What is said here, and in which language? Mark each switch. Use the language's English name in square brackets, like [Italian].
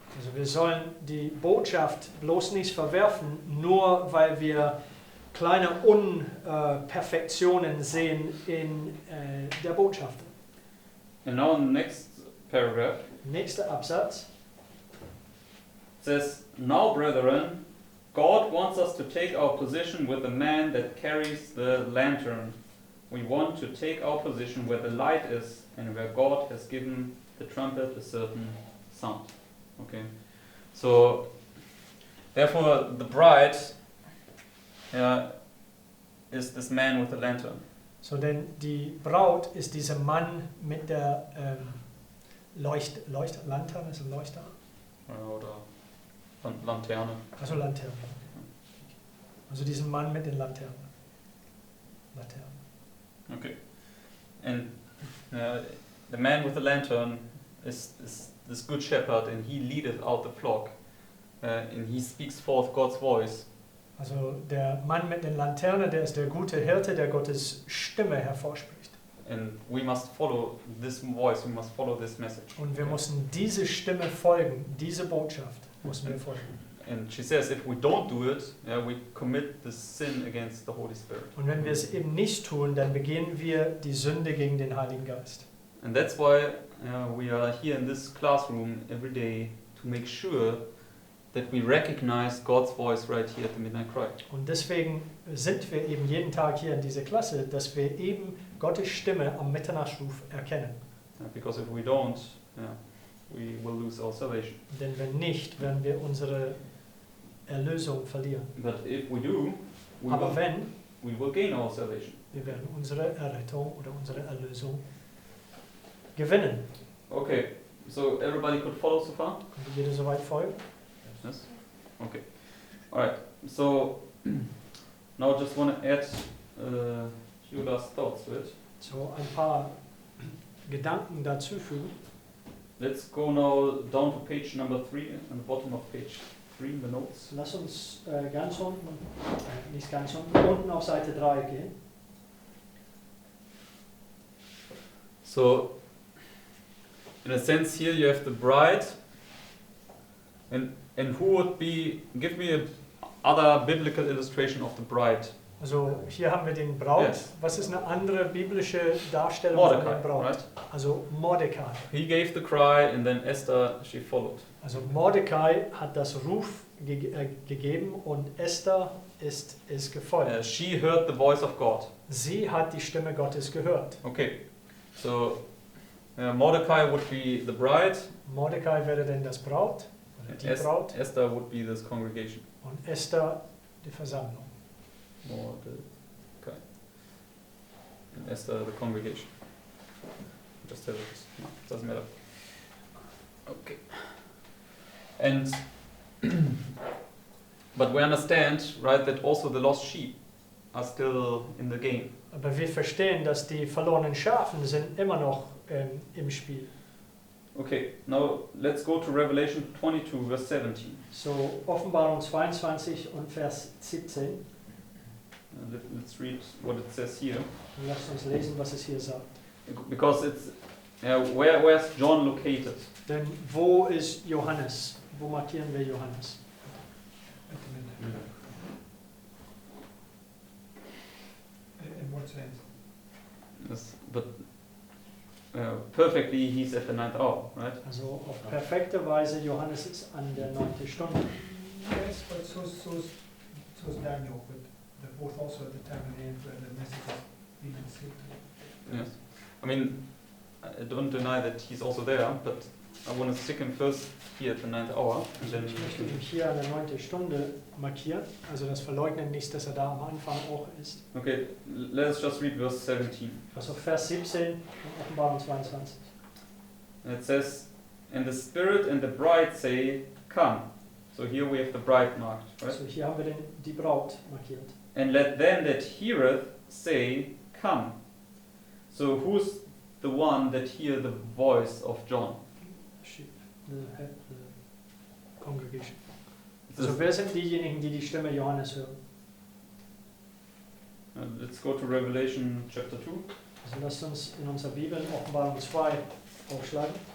[German] Also wir sollen die Botschaft bloß nicht verwerfen, nur weil wir kleine Unperfektionen sehen in der Botschaft. [English] And now in the next paragraph [German] Nächster Absatz. [English] it says, "Now, brethren, God wants us to take our position with the man that carries the lantern. We want to take our position where the light is and where God has given the trumpet a certain sound." Okay, so therefore the bride is this man with the lantern. [German] So, denn die Braut ist dieser Mann mit der Lanterne, ist ein Leuchter? Oder Lanterne. Also Laterne. Also diesen Mann mit den Laternen. [English] Okay, and the man with the lantern is this good shepherd, and he leadeth out the flock, and he speaks forth God's voice. [German] Also der Mann mit den Laternen, der ist der gute Hirte, der Gottes Stimme hervorspricht. [English] And we must follow this voice, we must follow this message. [German] Und wir müssen diese Stimme folgen, diese Botschaft müssen wir folgen. [English] And she says if we don't do it, we commit the sin against the Holy Spirit. [German] Und wenn wir es eben nicht tun, dann begehen wir die Sünde gegen den Heiligen Geist. [English] And that's why we are here in this classroom every day to make sure that we recognize God's voice right here at the midnight cry. [German] Und deswegen sind wir eben jeden Tag hier in dieser Klasse, dass wir eben Gottes Stimme am Mitternachtsruf erkennen. [English] Because if we don't, we will lose our salvation. [German] Denn wenn nicht, werden wir unsere Erlösung verlieren. [English] But if we do, [German] Aber wenn, [English] we will gain our salvation. [German] wir werden unsere Errettung oder unsere Erlösung gewinnen. [English] Okay, so everybody could follow so far? [German] Konnte jeder soweit folgen? [English] Yes? Okay. Alright, so now I just want to add a few last thoughts to it. [German] So ein paar Gedanken dazu fügen. [English] Let's go now down to page number 3, on the bottom of page 3 in the notes. [German] Lass uns ganz unten, nicht ganz unten auf Seite 3 gehen. [English] So, in a sense here you have the bride, and who would be, give me a other biblical illustration of the bride. [German] Also hier haben wir den Braut. [English] Yes. [German] Was ist eine andere biblische Darstellung [English] Mordecai, [German] von der Braut? [English] right? [German] Also Mordecai. [English] He gave the cry and then Esther, she followed. [German] Also Mordecai hat das Ruf gegeben und Esther ist es gefolgt. [English] She heard the voice of God. [German] Sie hat die Stimme Gottes gehört. [English] Okay, so Mordecai would be the bride. [German] Mordecai wäre denn das Braut, oder die Braut, [English] Esther would be this congregation. [German] und Esther die Versammlung. [English] Mordecai. And Esther the congregation. Just have it. No, doesn't matter. Okay. And but we understand, right, that also the lost sheep are still in the game. [German] Aber wir verstehen, dass die verlorenen Schafen sind immer noch im Spiel. [English] Okay, now let's go to Revelation 22, verse 17. [German] So Offenbarung 22 und Vers 17. [English] Let's read what it says here. [German] Und lasst uns lesen, was es hier sagt. [English] Because it's, where's John located? [German] Denn wo ist Johannes? Wo markieren wir Johannes? [English] In what sense? Yes, but perfectly he's at the 9th hour, right? [German] Also auf perfekte Weise, Johannes ist an der 9. Stunde. [English] Yes, but so's Daniel, but they're both also at the time of the end where the message is being received. Yes. I mean, I don't deny that he's also there, but I want to stick him first here at the 9th hour. And then [German] Ich möchte ihn hier an der 9. Stunde markieren. Also das verleugnen nicht, dass er da am Anfang auch ist. [English] okay, let's just read verse 17. [German] Also Vers 17 und Offenbarung 22. [English] And it says, "And the Spirit and the bride say, Come." So here we have the bride marked, right? [German] Also hier haben wir die Braut markiert. [English] "And let them that heareth say, Come." So who's the one that hear the voice of John? The congregation. [German] Also wer sind diejenigen, die die Stimme Johannes hören? [English] Let's go to Revelation chapter 2. [German] Also lasst uns in unserer Bibel Offenbarung 2 Aufschlagen.